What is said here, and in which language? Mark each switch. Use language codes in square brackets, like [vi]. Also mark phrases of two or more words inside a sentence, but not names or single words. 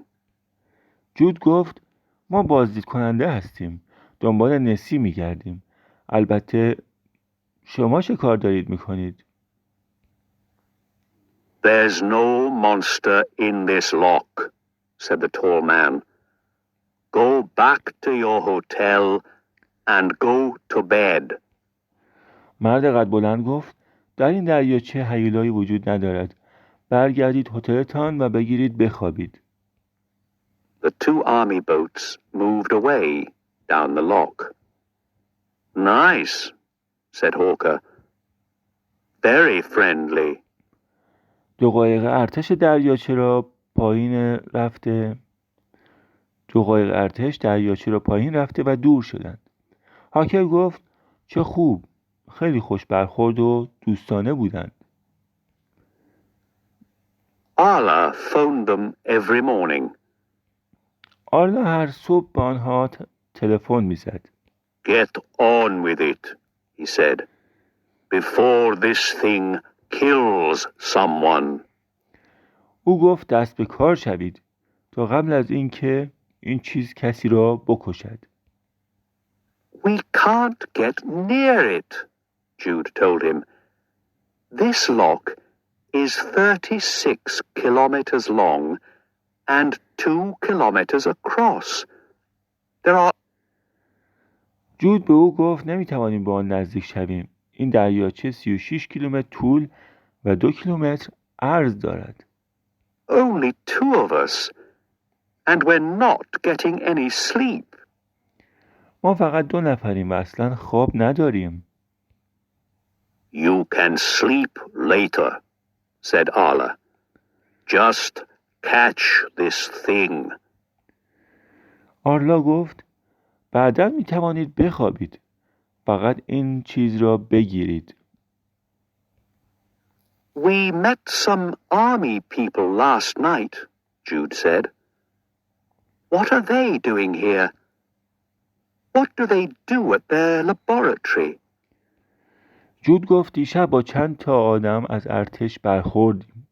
[fa] جود گفت ما بازدید کننده هستیم. دنبال نسی میگردیم. البته شما چه کار دارید میکنید؟ [en] There's no monster in this lock, said the tall man. Go back to your hotel and go to bed. [fa] مرد قد بلند گفت در این دریاچه هیولایی وجود ندارد. برگردید هتلتان و بگیرید بخوابید. [en] The two army boats moved away down the lock. Nice, said Hawker. Very friendly. [fa] دو قایق ارتش دریاچه را پایین رفته و دور شدند. هاکر گفت چه خوب. خیلی خوش برخورد و دوستانه بودند. [en] Arla phoned them every morning. [fa] آرلا هر صبح به آنها تلفن میزد. [en] Get on with it, he said, before this thing kills someone. [fa] او گفت دست به کار شوید تا قبل از اینکه این چیز کسی را بکشد. [en] We can't get near it, Jude told him. This lock is 36 kilometers long and 2 kilometers across. There are... [fa] جود به او گفت نمیتوانیم به آن نزدیک شویم. این دریاچه 36 کیلومتر طول و 2 کیلومتر عرض دارد. [en] Only 2 of us, and we're not getting any sleep. [fa] ما فقط 2 نفریم و اصلا خواب نداریم. [en] You can sleep later, said Arla. Just catch this thing. [fa] آرلا گفت بعداً میتوانید بخوابید. فقط این چیز را بگیرید. [en] We met some army people last night, Jude said. What are they doing here? What do they do at their laboratory? [fa] جود گفت دیشب با چند تا آدم از ارتش برخوردیم.